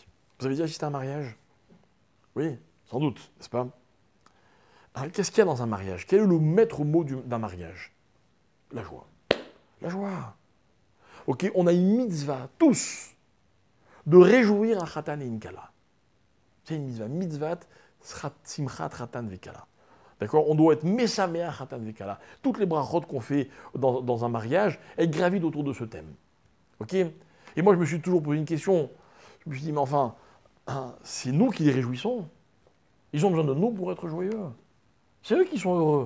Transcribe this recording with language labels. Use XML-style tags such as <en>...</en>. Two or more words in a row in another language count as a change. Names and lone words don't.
<fr>Vous avez déjà assisté à un mariage? Oui, sans doute, n'est-ce pas? Qu'est-ce qu'il y a dans un mariage? Quel est le maître mot d'un mariage? La joie. La joie. Ok, on a une mitzvah, tous, de réjouir un khatan et une kala. C'est une mitzvah.</fr> <he>מצוות שמחת חתן וכלה.</he> <fr>D'accord? On doit être</fr> <he>משמח חתן וכלה.</he> <fr>Toutes les brachot qu'on fait dans un mariage, elles gravitent autour de ce thème. Ok? Et moi, je me suis toujours posé une question. Je me suis dit, mais enfin, c'est nous qui les réjouissons. Ils ont besoin de nous pour être joyeux. C'est eux qui sont heureux.</fr>